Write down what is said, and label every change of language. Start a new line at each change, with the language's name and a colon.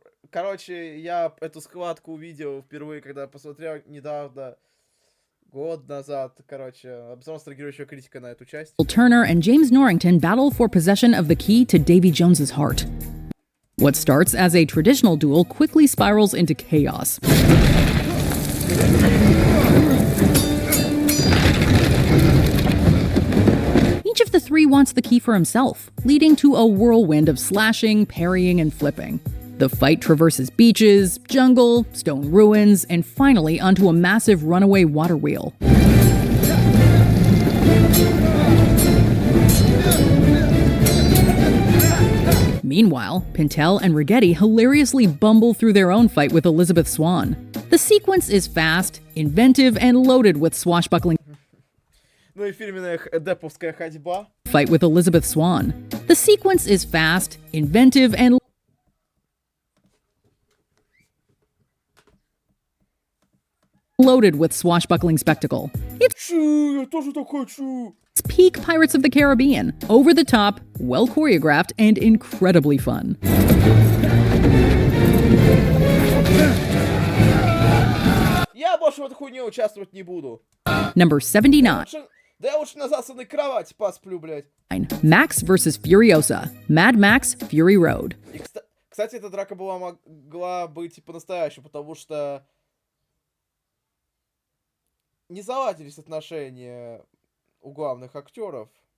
Russian: Короче, я эту схватку увидел впервые, когда посмотрел недавно, год назад, короче, обзор ностальгирующего критика на эту часть.
English: Turner and James Norrington battle for possession of the key to Davy Jones's heart. What starts as a traditional duel quickly spirals into chaos. Each of the three wants the key for himself, leading to a whirlwind of slashing, parrying, and flipping. The fight traverses beaches, jungle, stone ruins, and finally onto a massive runaway water wheel. Meanwhile, Pintel and Righetti hilariously bumble through their own fight with Elizabeth Swann. The sequence is fast, inventive, and loaded with swashbuckling
Russian: Ну и фирменная деповская ходьба.
English: Fight with Elizabeth Swann. The sequence is fast, inventive, and loaded with swashbuckling spectacle.
Russian: Чу, я тоже такой чу.
English: It's peak Pirates of the Caribbean, over the top, well choreographed, and incredibly fun.
Russian: Я больше в этой хуйне участвовать не буду.
English: Number 79.
Russian: Да я лучше на засанной кровати посплю, блядь.
English: Max vs. Furiosa, Mad Max Fury Road.
Russian: И, кстати, эта драка могла быть и по-настоящему, потому что не заладились отношения у главных актеров.